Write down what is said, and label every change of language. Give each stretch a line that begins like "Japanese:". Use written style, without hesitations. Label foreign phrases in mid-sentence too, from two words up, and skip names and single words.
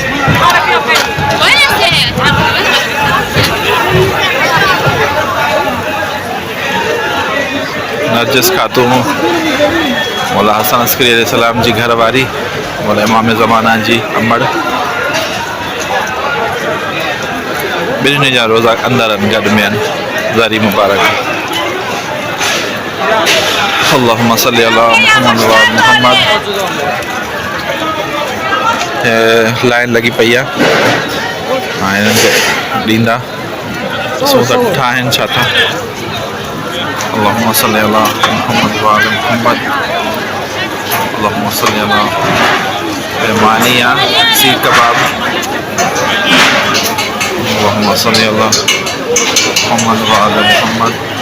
Sindhi: नरजिस खातून मौला हसन अस्करी अलैहिस्सलाम जी घरवारी मौला इमाम ज़माना जी अमड़। ॿिन्हिनि जा रोज़ा अंदर आहिनि, गॾ में आहिनि ज़री मुबारक।
Arabic: اللهم صل على محمد وآل محمد.
Sindhi: लाइन लगी पई आहे ऐं हिननि खे ॾींदा ॾिसूं त ठाहिनि छा था।
Arabic: اللهم صل على محمد وآل محمد. اللهم صل على
Sindhi: मेहमानी आहे सीख कबाब।
Arabic: اللهم صل على محمد وآل محمد.